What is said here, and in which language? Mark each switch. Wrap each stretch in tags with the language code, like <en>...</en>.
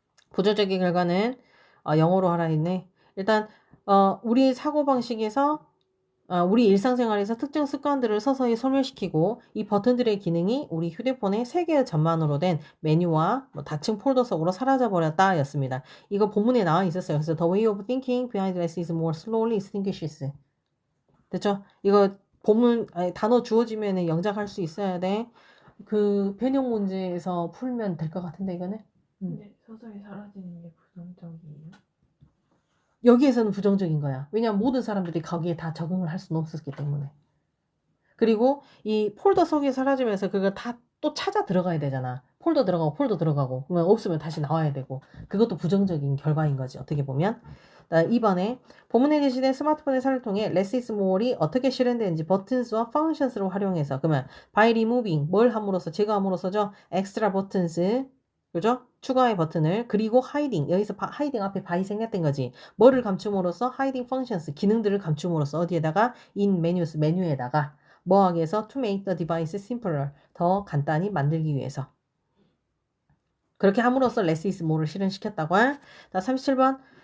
<ko>부정적인 결과는 영어로 하라 했네. 일단 우리 사고방식에서 우리 일상생활에서 특정 습관들을 서서히 소멸시키고 이 버튼들의 기능이 우리 휴대폰의 3개의 전만으로 된 메뉴와 닫힌 폴더 속으로 사라져버렸다 였습니다. 이거 본문에 나와 있었어요.</ko> <en>그래서 The way of thinking behind less is more slowly extinguishes.</en> <ko>됐죠? 이거 본문 단어 주어지면 영작할 수 있어야 돼. 그 변형 문제에서 풀면 될 것 같은데 이거는? 근데 서서히 사라지는 게 부정적이에요? 여기에서는 부정적인 거야. 왜냐하면 모든 사람들이 거기에 다 적응을 할 수는 없었기 때문에. 그리고 이 폴더 속에 사라지면서 그걸 다 또 찾아 들어가야 되잖아. 폴더 들어가고 그러면 없으면 다시 나와야 되고 그것도 부정적인 결과인 거지 어떻게 보면. 2번에 본문에 제시된 스마트폰의 사용을 통해 less is more이 어떻게 실현되는지 버튼스와 functions를 활용해서 그러면</ko> <en>by removing</en> <ko>뭘 함으로써 제거함으로써죠.</ko> <en>extra buttons 그죠?</en> <ko>추가의 버튼을 그리고 hiding 여기서 hiding 앞에 by 생략된 거지. 뭐를 감춤으로써</ko> <en>hiding functions</en> <ko>기능들을 감춤으로써 어디에다가</ko> <en>in menus</en> <ko>메뉴에다가 뭐 하기 위해서</ko> <en>to make the device simpler</en> <ko>더 간단히 만들기 위해서 그렇게 함으로써 less is more를 실현시켰다고. 37번</ko>